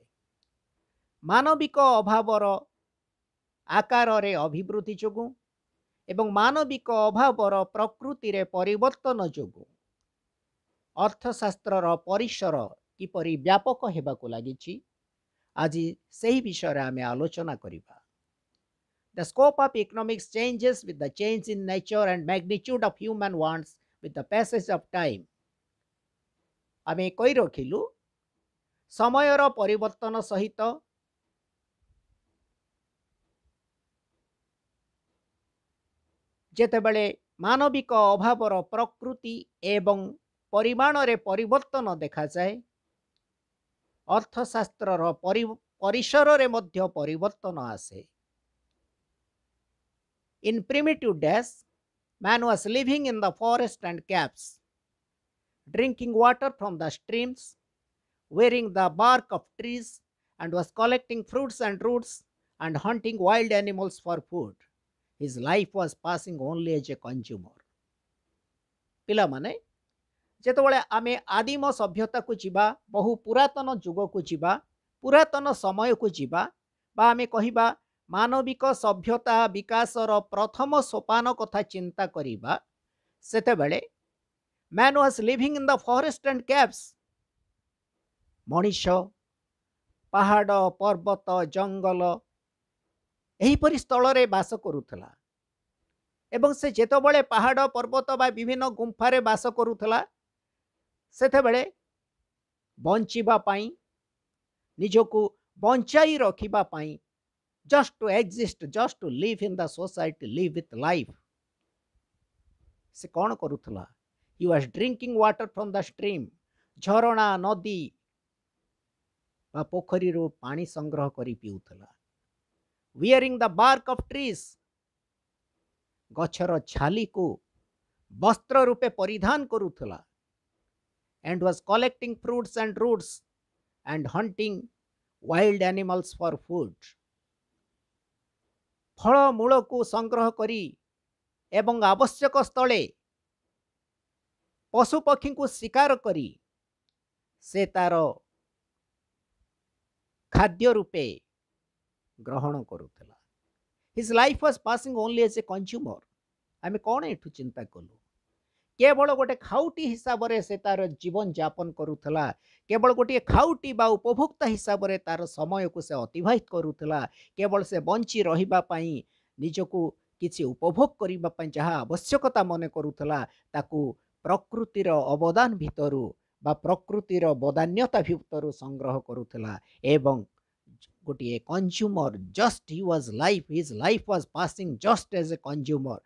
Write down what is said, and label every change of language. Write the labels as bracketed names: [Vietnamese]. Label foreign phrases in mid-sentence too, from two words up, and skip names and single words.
[Odia] ମାନବିକ ଅଭାବର ଆକାରରେ ଅଭିବୃଦ୍ଧି ଯୋଗୁଁ ଏବଂ ମାନବିକ ଅଭାବର ପ୍ରକୃତିରେ ପରିବର୍ତ୍ତନ ଯୋଗୁଁ ଅର୍ଥଶାସ୍ତ୍ରର ପରିସର କିପରି ବ୍ୟାପକ ହେବାକୁ ଲାଗିଛି, ଆଜି ସେହି ବିଷୟରେ ଆମେ ଆଲୋଚନା କରିବା। [English] The scope of economics changes with the change in nature and magnitude of human wants with the passage of time. [Odia] ଆମେ କହି ରଖିଲୁ ସମୟର ପରିବର୍ତ୍ତନ ସହିତ ଯେତେବେଳେ ମାନବିକ ଅଭାବର ପ୍ରକୃତି ଏବଂ ପରିମାଣରେ ପରିବର୍ତ୍ତନ ଦେଖାଯାଏ, ଅର୍ଥଶାସ୍ତ୍ରର ପରିସରରେ ମଧ୍ୟ ପରିବର୍ତ୍ତନ ଆସେ। [English] In primitive days, man was living in the forest and caves, drinking water from the streams, wearing the bark of trees, and was collecting fruits and roots and hunting wild animals for food. His life was passing only as a consumer. [Odia] ପିଲାମାନେ, ଯେତେବେଳେ ଆମେ ଆଦିମ ସଭ୍ୟତାକୁ ଯିବା, ବହୁ ପୁରାତନ ଯୁଗକୁ ଯିବା, ପୁରାତନ ସମୟକୁ ଯିବା, ବା ଆମେ କହିବା ମାନବିକ ସଭ୍ୟତା ବିକାଶର ପ୍ରଥମ ସୋପାନ କଥା ଚିନ୍ତା କରିବା, ସେତେବେଳେ [English] man was living in the forest and caves. [Odia] ମଣିଷ ପାହାଡ଼, ପର୍ବତ, ଜଙ୍ଗଲ ଏହିପରି ସ୍ଥଳରେ ବାସ କରୁଥିଲା ଏବଂ ସେ ଯେତେବେଳେ ପାହାଡ଼, ପର୍ବତ ବା ବିଭିନ୍ନ ଗୁମ୍ଫାରେ ବାସ କରୁଥିଲା, ସେତେବେଳେ ବଞ୍ଚିବା ପାଇଁ ନିଜକୁ ବଞ୍ଚାଇ ରଖିବା ପାଇଁ [English] just to exist, just to live in the society, live with life, [Odia] ସେ କ'ଣ କରୁଥିଲା? [English] He was drinking water from the stream, [Odia] ଝରଣା ନଦୀ ବା ପୋଖରୀରୁ ପାଣି ସଂଗ୍ରହ କରି ପିଉଥିଲା। [English] wearing the bark of trees, [Odia] ଗଛର ଛାଲିକୁ ବସ୍ତ୍ର ରୂପେ ପରିଧାନ କରୁଥିଲା। [English] and was collecting fruits and roots and hunting wild animals for food, [Odia] ଫଳମୂଳକୁ ସଂଗ୍ରହ କରି ଏବଂ ଆବଶ୍ୟକ ସ୍ଥଳେ ପଶୁପକ୍ଷୀଙ୍କୁ ଶିକାର କରି ସେ ତାର ଖାଦ୍ୟ ରୂପେ ଗ୍ରହଣ କରୁଥିଲା। [English] His life was passing only as a consumer। [Odia] ଆମେ କ'ଣ ଏଠୁ ଚିନ୍ତା କଲୁ? କେବଳ ଗୋଟେ ଖାଉଟି ହିସାବରେ ସେ ତାର ଜୀବନ ଯାପନ କରୁଥିଲା। କେବଳ ଗୋଟିଏ ଖାଉଟି ବା ଉପଭୋକ୍ତା ହିସାବରେ ତାର ସମୟକୁ ସେ ଅତିବାହିତ କରୁଥିଲା। କେବଳ ସେ ବଞ୍ଚି ରହିବା ପାଇଁ ନିଜକୁ କିଛି ଉପଭୋଗ କରିବା ପାଇଁ ଯାହା ଆବଶ୍ୟକତା ମନେ କରୁଥିଲା ତାକୁ ପ୍ରକୃତିର ଅବଦାନ ଭିତରୁ ବା ପ୍ରକୃତିର ବଦାନ୍ୟତା ଭିତରୁ ସଂଗ୍ରହ କରୁଥିଲା ଏବଂ ଗୋଟିଏ କନଜ୍ୟୁମର, [English] just he was life, his life was passing just as a consumer.